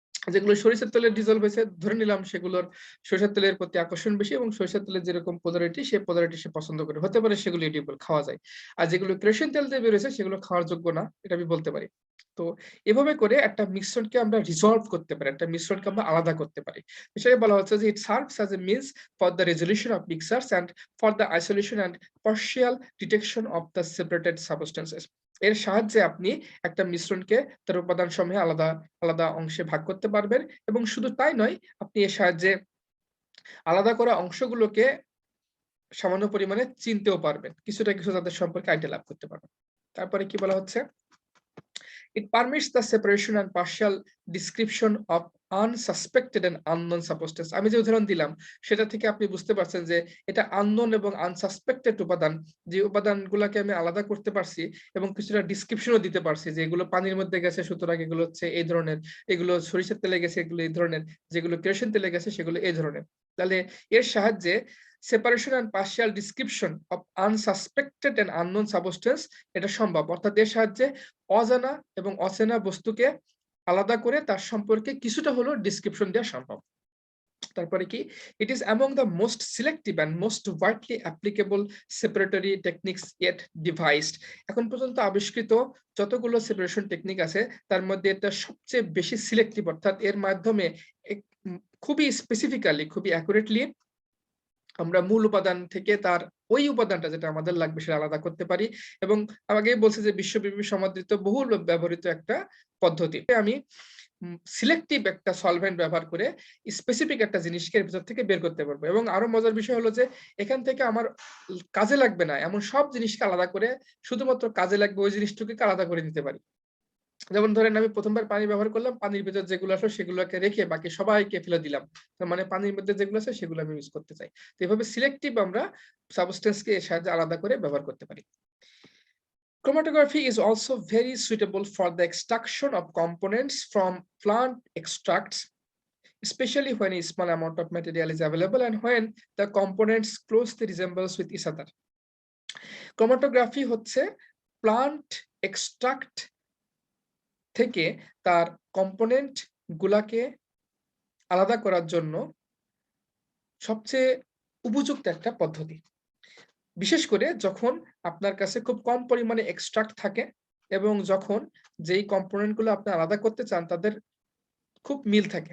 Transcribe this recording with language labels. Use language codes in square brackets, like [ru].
[bn] যেগুলো সরিষার তেলে ডিজলভ হয়েছে ধরে নিলাম সেগুলোর সরিষার তেলের প্রতি আকর্ষণ বেশি এবং সরিষার তেলের যেরকম পোলারিটি সে পোলারিটি সে পছন্দ করে। হতে পারে সেগুলো এডিবল, খাওয়া যায়। আর যেগুলো কেরোসিন তেল দিয়ে বের হয়েছে সেগুলো খাওয়ার যোগ্য না। এটা আমি বলতে পারি। তো এভাবে করে একটা মিশ্রণকে আমরা রিজলভ করতে পারি। একটা মিশ্রণকে আমরা আলাদা করতে পারি। সেটাই বলা হচ্ছে যে, [en] "It serves as a means for the resolution of mixtures and for the isolation and partial detection of the separated substances." [bn] এর সাহায্যে আপনি একটা মিশ্রণকে তার উপাদানসমূহে আলাদা, আলাদা অংশে ভাগ করতে পারবেন এবং শুধু তাই নয়, আপনি এর সাহায্যে আলাদা করা অংশগুলোকে সামান্য পরিমাণে চিনতেও পারবেন। কিছুটা কিছু তাদের সম্পর্কে আইডিয়া লাভ করতে পারবেন। তারপরে কি বলা হচ্ছে? [en] It permits the separation and partial description of unsuspected and unknown substances. [bn] আমি যে উদাহরণ দিলাম সেটা থেকে আপনি বুঝতে পারছেন যে এটা unknown এবং unsuspected উপাদান, যে উপাদানগুলাকে আমি আলাদা করতে পারছি এবং কিছুটা ডেসক্রিপশনও দিতে পারছি যে এগুলো পানির মধ্যে গেছে সুতরাং এগুলো হচ্ছে এই ধরনের, এগুলো সরিষার তেলে গেছে এগুলো এই ধরনের, যেগুলো কেরোসিন তেলে গেছে সেগুলো এই ধরনের। তাহলে এর সাহায্যে [en] separation and partial description of unsuspected and unknown substance [bn] এটা সম্ভব। অর্থাৎ এর সাহায্যে অজানা এবং অচেনা বস্তুকে আলাদা করে তার সম্পর্কে কিছুটা হলেও ডেসক্রিপশন দেয়া সম্ভব। তারপরে কি? [en] It is among the most selective and most widely applicable separatory techniques yet devised. [bn] এখন পর্যন্ত আবিষ্কৃত যতগুলো সেপারেশন টেকনিক আছে তার মধ্যে এটা সবচেয়ে বেশি সিলেক্টিভ, অর্থাৎ এর মাধ্যমে এক খুবই স্পেসিফিক্যালি, খুবই অ্যাকুরেটলি আমরা মূল উপাদান থেকে তার ওই উপাদানটা যেটা আমাদের লাগবে সেটা আলাদা করতে পারি এবং আগেই বলছি যে বিশ্বব্যাপী সমাদৃত বহুল ব্যবহৃত একটা পদ্ধতি। আমি সিলেক্টিভ একটা সলভেন্ট ব্যবহার করে স্পেসিফিক একটা জিনিসকে এর ভিতর থেকে বের করতে পারবো। এবং আরো মজার বিষয় হলো যে এখান থেকে আমার কাজে লাগবে না এমন সব জিনিসকে আলাদা করে শুধুমাত্র কাজে লাগবে ওই জিনিসটুকুকে আলাদা করে নিতে পারি। যেমন ধরেন আমি প্রথমবার পানি ব্যবহার করলাম, পানির ভেতর যেগুলো আসলো সেগুলোকে রেখে বাকি সবাইকে ফেলে দিলাম। তার মানে পানির মধ্যে যেগুলো আছে সেগুলো আমি ইউজ করতে চাই। তো এভাবে সিলেক্টিভ আমরা সাবস্টেন্সকে এর সাহায্যে আলাদা করে ব্যবহার করতে পারি। [en] Chromatography is also very suitable for the extraction of components from plant extracts, especially when a small amount of material is available and when the components closely resembles with each other. [bn] Chromatography হচ্ছে plant extract থেকে তার component গুলাকে আলাদা করার জন্য সবচেয়ে উপযুক্ত একটা পদ্ধতি। বিশেষ করে যখন আপনার কাছে খুব কম পরিমাণে এক্সট্রাক্ট থাকে এবং যখন যেই কম্পোনেন্ট গুলো আপনি আলাদা করতে চান তাদের খুব মিল থাকে।